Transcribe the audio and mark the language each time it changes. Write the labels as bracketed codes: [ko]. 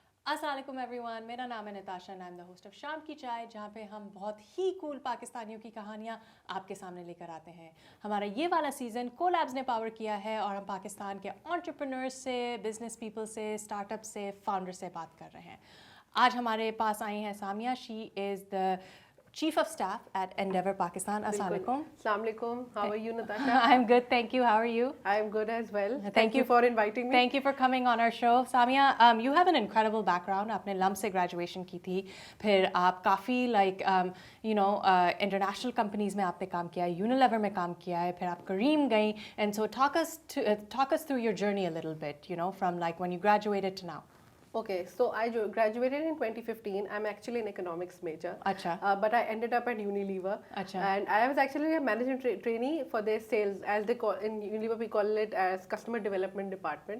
[hi] अस्सलामुअलैकुम एवरीवन, मेरा नाम है Nitasha [en] and I am the host of [hi] शाम की चाय, जहाँ पे हम बहुत ही कूल पाकिस्तानियों की कहानियाँ आपके सामने लेकर आते हैं। हमारा ये वाला सीज़न कोलैब्स ने पावर किया है और हम पाकिस्तान के एंटरप्रेन्योर्स से, बिजनेस पीपल से, स्टार्टअप से, फाउंडर से बात कर रहे हैं। आज हमारे पास आई हैं Samia. [en] She is the Chief of Staff at Endeavor Pakistan. Assalamualaikum. Assalamualaikum. How are you, Nitasha? I'm good, thank you. How are you? I'm good as well. Thank you for inviting me. Thank you for coming on our show. Samia, you have an incredible background. [hi] आपने lump से graduation की थी, फिर आप काफ़ी international companies में आपने काम किया है, Unilever में काम किया है, फिर आप Kareem गई. [en] And so talk us through your journey a little bit, from like when you graduated to now. Okay, so I graduated in 2015. I'm actually an economics major. But I ended up at Unilever. And I was actually a management trainee for their sales, as they call in Unilever we call it as customer development department.